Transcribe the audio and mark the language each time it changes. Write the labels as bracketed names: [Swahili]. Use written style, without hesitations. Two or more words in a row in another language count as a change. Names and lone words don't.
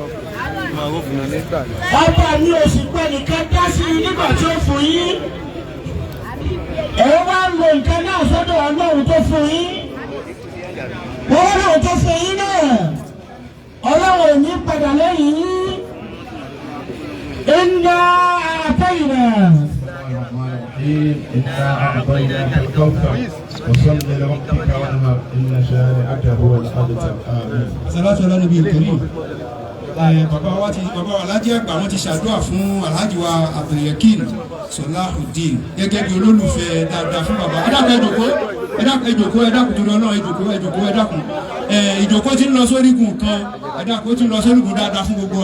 [Yoruba] ọba mi ò sì pẹ́ nìkan dá sí i nígbà tí ó fún yín. ẹ wá lo nǹkan náà sọ́dọ̀ Ọlọ́run tó fún yín. wọ́n lọ́run tó fún yín náà Ọlọ́run ò ní padà lẹ́yìn yín. [Arabic] إنا أعطينا أعطيناك الكوثر وصل لربك وانهر إن شانئك هو الأبتر. آمين. صلاة على النبي الكريم. [Yoruba] bàbá wa Alhaji àgbà wọn ti ṣàdúrà fún Alhaji wa Abdulyakin Salahuddin gẹ́gẹ́ bí olólùfẹ́ dáadáa fún bàbá. ẹ̀dàkùn ẹ̀dàkùn ìjòkó tí ń lọ sórígun kan ẹ̀dàkùn tí ń lọ sórígun dáadáa fún gbogbo wa.